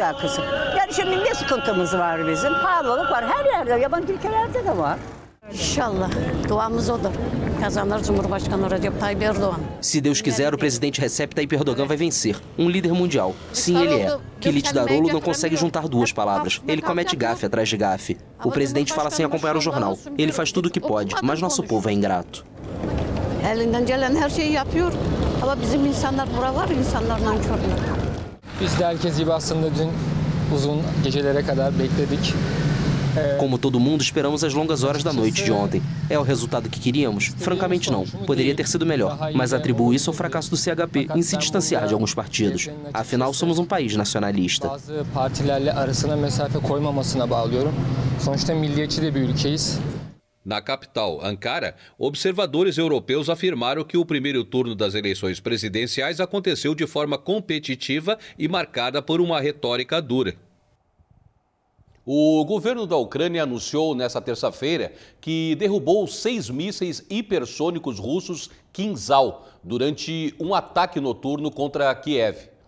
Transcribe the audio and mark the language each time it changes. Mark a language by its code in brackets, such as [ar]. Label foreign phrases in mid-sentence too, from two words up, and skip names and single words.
[pt] Se Deus quiser, o presidente Recep Tayyip Erdogan vai vencer. Um líder mundial. Sim, ele é. Kılıçdaroğlu não consegue juntar duas palavras. Ele comete gafe atrás de gafe. O presidente fala sem acompanhar o jornal. Ele faz tudo o que pode, mas nosso povo é ingrato. [tr] Biz de herkes gibi aslında dün uzun gecelere kadar bekledik. [pt] Como todo mundo, esperamos as longas horas da noite de ontem. É o resultado que queríamos? Francamente não. Poderia ter sido melhor, mas atribuo isso ao fracasso do CHP em se distanciar de alguns partidos. Afinal, somos um país nacionalista. [tr] Bazı partilerle arasına mesafe koymamasına bağlıyorum. Sonuçta milliyetçi de bir ülkeyiz. [pt] Na capital, Ankara, observadores europeus afirmaram que o primeiro turno das eleições presidenciais aconteceu de forma competitiva e marcada por uma retórica dura. O governo da Ucrânia anunciou nesta terça-feira que derrubou 6 mísseis hipersônicos russos Kinzhal durante um ataque noturno contra Kiev.